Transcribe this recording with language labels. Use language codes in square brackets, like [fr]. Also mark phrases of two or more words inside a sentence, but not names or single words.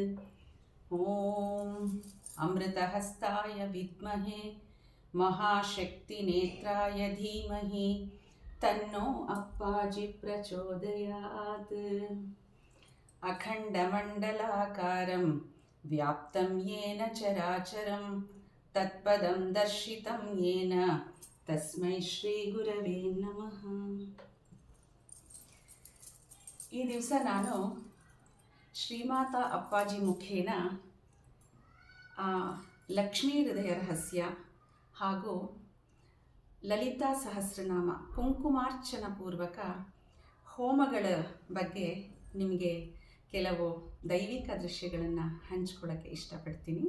[sa] ಓಂ ಅಮೃತಹಸ್ತಾಯ ವಿದ್ಮಹೇ ಮಹಾಶಕ್ತಿನೇತ್ರಾಯ ಧೀಮಹಿ ತನ್ನೋ ಅಪ್ಪಾಜಿ ಪ್ರಚೋದಯಾತ್. ಅಖಂಡಮಂಡಲಾಕಾರಂ ವ್ಯಾಪ್ತಂ ಯೇನ ಚರಾಚರಂ ತತ್ಪದಂ ದರ್ಶಿತಂ ಯೇನ ತಸ್ಮೈ ಶ್ರೀ ಗುರವೇ ನಮಃ. [kn] ಈ ದಿವಸ ನಾನು ಶ್ರೀಮಾತಾ ಅಪ್ಪಾಜಿ ಮುಖೇನ ಲಕ್ಷ್ಮೀ ಹೃದಯ ರಹಸ್ಯ ಹಾಗೂ ಲಲಿತಾ ಸಹಸ್ರನಾಮ ಕುಂಕುಮಾರ್ಚನ ಪೂರ್ವಕ ಹೋಮಗಳ ಬಗ್ಗೆ ನಿಮಗೆ ಕೆಲವು ದೈವಿಕ ದೃಶ್ಯಗಳನ್ನು ಹಂಚ್ಕೊಳ್ಳೋಕ್ಕೆ ಇಷ್ಟಪಡ್ತೀನಿ.